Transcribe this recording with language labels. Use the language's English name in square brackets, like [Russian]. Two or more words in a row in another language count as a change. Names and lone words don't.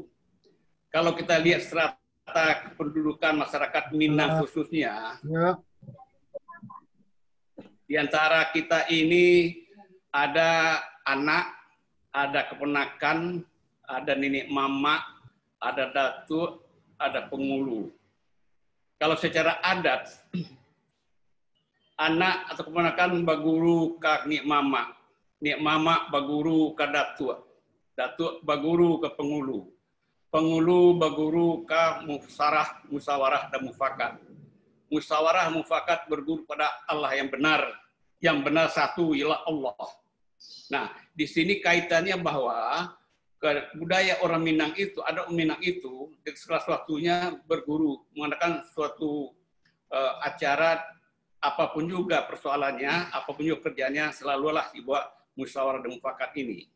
[Indonesian] Kalau kita lihat strata kependudukan masyarakat Minang khususnya, di antara kita ini ada anak, ada keponakan, ada nenek mama, ada datuk, ada pengulu. [Minangkabau] Kalau secara adat, anak atau keponakan baguru ke nik mama baguru ke datuk baguru ke pengulu. Pengulu baguru ka musyawarah dan mufakat. [Indonesian] Musyawarah mufakat berguru pada Allah yang benar satu ialah Allah. Nah, di sini kaitannya bahwa budaya orang Minang itu, ada orang Minang itu, segala sesuatunya berguru, mengadakan suatu acara, apapun juga persoalannya, apapun juga kerjanya, selalulah dibuat musyawarah dan mufakat ini.